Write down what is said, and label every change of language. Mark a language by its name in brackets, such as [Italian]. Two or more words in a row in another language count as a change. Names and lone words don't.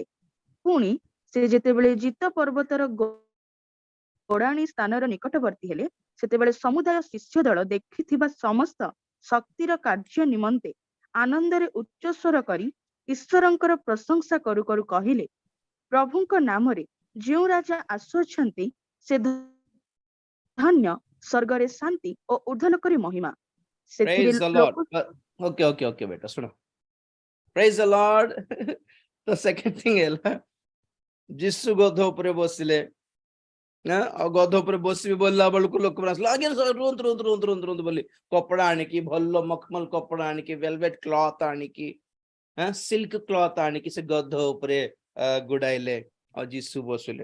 [Odia] ପୁଣି ସେ ଯେତେବେଳେ ଜିତ ପର୍ବତର ଗୋଡାଣୀ ସ୍ଥାନର ନିକଟବର୍ତ୍ତୀ ହେଲେ, ସେତେବେଳେ ସମୁଦାୟ ଶିଷ୍ୟ ଦଳ ଦେଖିଥିବା ସମସ୍ତ ଶକ୍ତିର କାର୍ଯ୍ୟ ନିମନ୍ତେ ଆନନ୍ଦରେ ଉଚ୍ଚସ୍ୱର କରି ଈଶ୍ୱରଙ୍କର ପ୍ରଶଂସା କରୁ କରୁ କହିଲେ, ପ୍ରଭୁଙ୍କ ନାମରେ ଯେଉଁ ରାଜା ଆସୁଅଛନ୍ତି ସେ ଧନ୍ୟ, ସ୍ୱର୍ଗରେ ଶାନ୍ତି ଓ ଊର୍ଦ୍ଧ୍ୱଲୋକରେ ମହିମା। ସେଥିରେ [English] praise the lord [Odia] ଲୋକ okay beta ଶୁଣ [English] praise the lord [Odia] ତ [English] second thing [Odia] ହେଲା ଯୀଶୁ ଗଧ ଉପରେ ବସିଲେ ନା ଆଉ ଗଧ ଉପରେ ବସିବି ବୋଲିଲା ବେଳକୁ ଲୋକମାନେ ଆସିଲେ ଆଜ୍ଞା ରୁହନ୍ତୁ ରୁହନ୍ତୁ ରୁହନ୍ତୁ ରୁହନ୍ତୁ ରୁହନ୍ତୁ ବୋଲି କପଡା ଆଣିକି ଭଲ ମଖମଲ କପଡା ଆଣିକି [English] velvet cloth [Odia] ଆଣିକି [English] silk cloth [Odia] ଆଣିକି ସେ ଗଧ ଉପରେ ଗୁଡାଇଲେ ଆଉ ଯୀଶୁ ବସିଲେ।